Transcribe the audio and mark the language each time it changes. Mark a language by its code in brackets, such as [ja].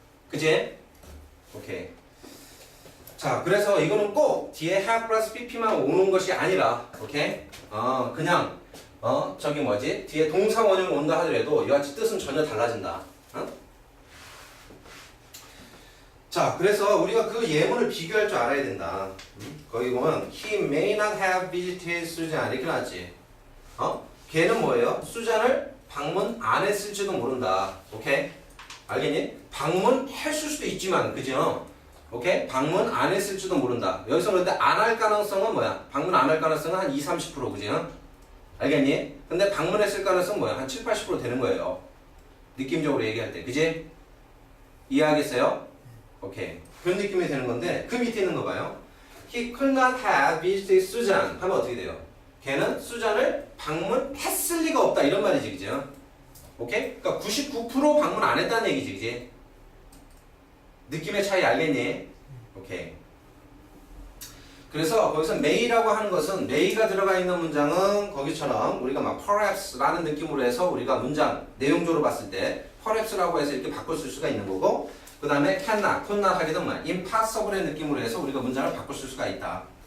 [ko] 그지? 오케이. 자, 그래서 이거는 꼭 뒤에 have 플러스 pp만 오는 것이 아니라, 오케이? 그냥, 저기 뭐지? 뒤에 동사 원형이 온다 하더라도 이와 같이 뜻은 전혀 달라진다. 자, 그래서 우리가 그 예문을 비교할 줄 알아야 된다. 거기 보면 [en] he may not have visited Susan [ko] 이렇게 나왔지. 걔는 뭐예요? 수잔을 방문 안 했을지도 모른다. 오케이? 알겠니? 방문했을 수도 있지만, 그죠? 오케이? 방문 안 했을지도 모른다. 여기서 그런데 안 할 가능성은 뭐야? 방문 안 할 가능성은 한 20, 30%, 그죠? 알겠니? 근데 방문했을 가능성은 뭐야? 한 7, 80% 되는 거예요. 느낌적으로 얘기할 때. 그지? 이해하겠어요? 오케이. 그런 느낌이 되는 건데, 그 밑에 있는 거 봐요. [en] He could not have visited Susan [ko] 하면 어떻게 돼요? 걔는 수잔을 방문했을 리가 없다. 이런 말이지, 그죠? 오케이? 그러니까 99% 방문 안 했다는 얘기지, 그지? 느낌의 차이 알겠니? 오케이. 그래서 거기서 may라고 하는 것은 may가 들어가 있는 문장은 거기처럼 우리가 막 perhaps라는 느낌으로 해서 우리가 문장 내용적으로 봤을 때 perhaps라고 해서 이렇게 바꿀 수가 있는 거고, 그 다음에 cannot, could not 하게 되면 impossible의 느낌으로 해서 우리가 문장을 바꿀 수가 있다.